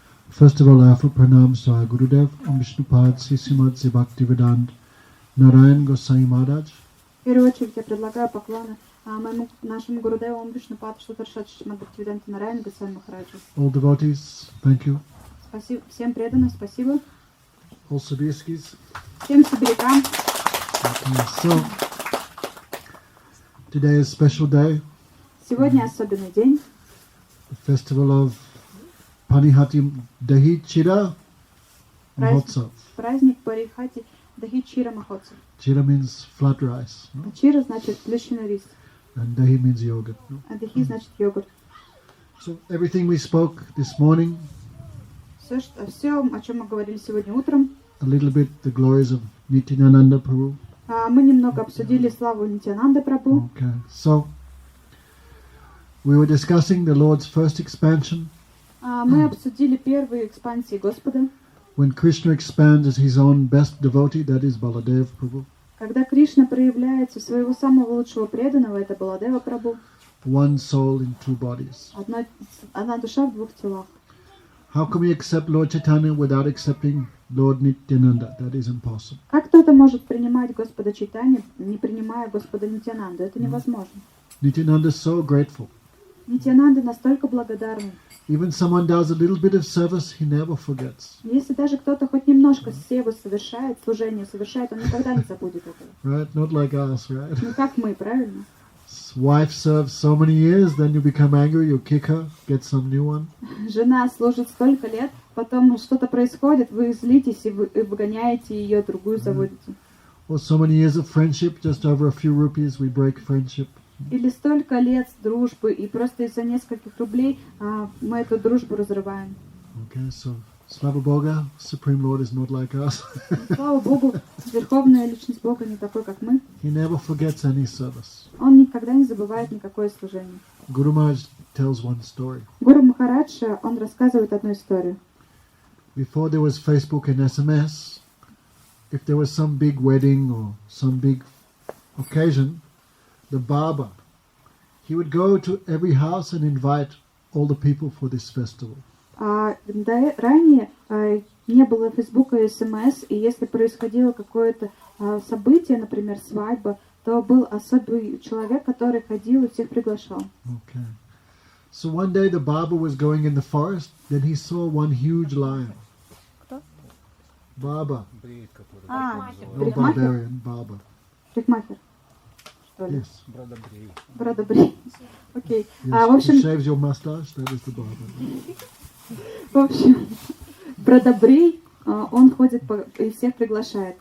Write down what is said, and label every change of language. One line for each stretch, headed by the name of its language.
English: First of all, I offer pranams to our Gurudev, Vishnupad Srimad Bhaktivedanta Narayan Goswami Maharaj.
Russian: В первую очередь я предлагаю поклоны моему нашему Гурудеву Вишнупаду Шутаршат Шримад Бхактивиданта Нараяна Госвами Махараджу.
English: All devotees, thank you.
Russian: Спасибо всем преданным, спасибо.
English: All Sibirskis.
Russian: Всем сибирякам.
English: So, today is a special day.
Russian: Сегодня особенный день.
English: The festival of Panihati Dahi Chira Mahotsav.
Russian: Праздник Парихати Дахи Чира Махотсав.
English: Chira means flat rice. No?
Russian: Чира значит плющенный рис.
English: And Dahi means yogurt. No?
Russian: А Дахи значит йогурт.
English: So everything we spoke this morning,
Russian: Все, о чем мы говорили сегодня утром,
English: a little bit the glories of Nityananda Prabhu.
Russian: мы немного обсудили славу Нитянанды Прабху.
English: Okay, so we were discussing the Lord's first expansion.
Russian: Мы обсудили первые экспансии Господа.
English: When Krishna expands as his own best devotee, that is Baladev Prabhu.
Russian: Когда Кришна проявляется своего самого лучшего преданного, это Баладева Прабху.
English: One soul in two bodies.
Russian: Одна душа в двух телах.
English: How can we accept Lord Chaitanya without accepting Lord Nityananda? That is impossible.
Russian: Как кто-то может принимать Господа Чайтанья, не принимая Господа Нитянанду? Это невозможно.
English: Nityananda is so grateful.
Russian: Нитянанда настолько благодарный.
English: Even someone does a little bit of service, he never forgets.
Russian: Если даже кто-то хоть немножко севу совершает, служение совершает, он никогда не забудет этого.
English: Right? Not like us, right?
Russian: Ну как мы, правильно?
English: Wife serves so many years, then you become angry, you kick her, get some new one.
Russian: Жена служит столько лет, потом что-то происходит, вы злитесь и выгоняете ее, другую заводите.
English: Or so many years of friendship, just over a few rupees, we break friendship.
Russian: Или столько лет дружбы, и просто из-за нескольких рублей мы эту дружбу разрываем.
English: Okay, so
Russian: Slava Boga,
English: Supreme Lord is not like us.
Russian: Слава Богу, Верховная Личность Бога не такой, как мы.
English: He never forgets any service.
Russian: Он никогда не забывает никакое служение.
English: Guru Maharaj tells one story.
Russian: Гуру Махарадж, он рассказывает одну историю.
English: Before there was Facebook and SMS, if there was some big wedding or some big occasion, the Baba, he would go to every house and invite all the people for this festival.
Russian: Ранее не было Фейсбука и СМС, и если происходило какое-то событие, например, свадьба, то был особый человек, который ходил и всех приглашал.
English: Okay. So one day the Baba was going in the forest, then he saw one huge lion.
Russian: Кто?
English: Baba. No
Russian: Брихмахер?
English: barbarian, Baba.
Russian: Брихмахер. Что ли?
English: Yes.
Russian: Бродобрей. Окей.
English: Yes.
Russian: В общем,
English: He shaves your mustache, that is the Baba.
Russian: В общем, Бродобрей, он ходит и всех приглашает.